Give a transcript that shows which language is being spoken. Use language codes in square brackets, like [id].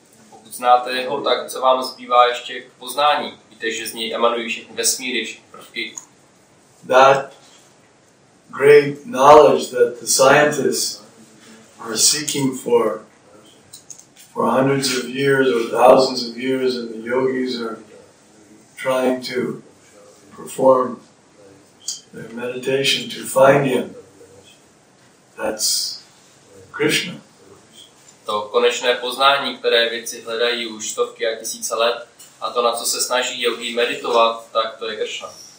[cs] Pokud znáte jeho, tak co vám zbývá ještě k poznání? Víte, že z něj emanují všechny vesmíry, všechny prvky. [en] That great knowledge that the scientists are seeking for hundreds of years or thousands of years, and the yogis are trying to perform their meditation to find him. That's Krishna. [cs] To konečné poznání, které vědci hledají už stovky a tisíce let, a to, na co se snaží yogi meditovat, tak to je Krishna.